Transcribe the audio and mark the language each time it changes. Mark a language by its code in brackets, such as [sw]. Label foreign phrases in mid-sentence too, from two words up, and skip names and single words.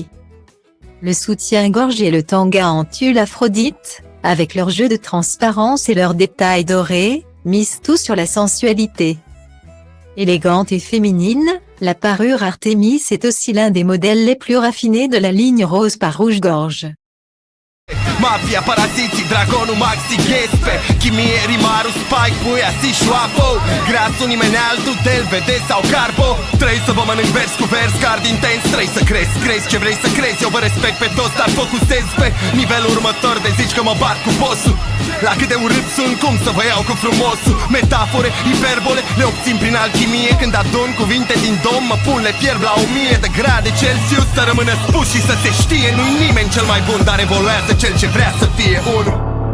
[fr] Le soutien-gorge et le tanga en tulle Aphrodite, avec leur jeu de transparence et leurs détails dorés, misent tout sur la sensualité. Élégante et féminine, la parure Artemis est aussi l'un des modèles les plus raffinés de la ligne rose par Rouge-Gorge. [ro] Mafia, paraziții, dragonul maxi ghespe Chimie, rimarul, spike, puia, si, șoapă Grasul, nimeni altul, del, vede sau carbo Trei să vă mănânc vers cu vers, card intens Trei să crezi ce vrei să crezi Eu vă respect pe toți, dar focusez pe nivelul următor De zici că mă bat cu bossul La cât de urât sunt, cum să vă iau cu frumosul Metafore, hiperbole, le obțin prin alchimie Când adun cuvinte din dom, mă pun, le fierb la 1000 de grade Celsius Să rămână spus și să se știe Nu-i nimeni cel mai bun, dar evoluează cel ce vrea să fie unul